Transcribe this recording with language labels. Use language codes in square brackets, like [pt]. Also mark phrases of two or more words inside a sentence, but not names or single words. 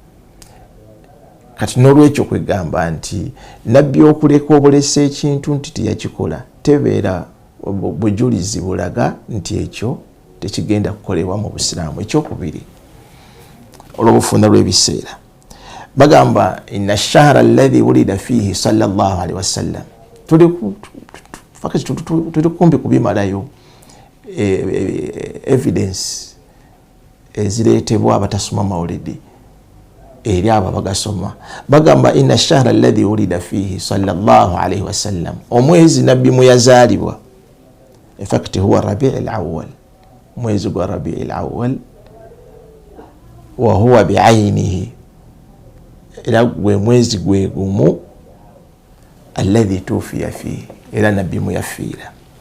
[lg] Kati n'olwekyo kwegamba nti Nabbi okuleka obulesa ekintu nti teyakikola tebeera bujulizi bulaga nti ekyo tekigenda kukolebwa mu Busiraamu. Ekyokubiri, olw'obufunda lw'ebiseera, bagamba [ar] إن الشهر الذي ولد فيه صلى الله عليه وسلم, [lg] tuli kumbi kubimalayo evidence ezireetebwa abatasoma mawulidi eri abo bagasoma. [ar] Bagamba إن الشهر الذي ولد فيه صلى الله عليه وسلم, [lg] omwezi Nabbi mwe yazaalibwa, [en] in fact [ar] هو ربيع الأول, [lg] mwezi gwa Rabi'ul Awwal, [ar] وهو بعينه, [lg] era gwe mwezi gwe gumu [ar] الذي توفي فيه, [lg] era Nabbi mwe yafiira.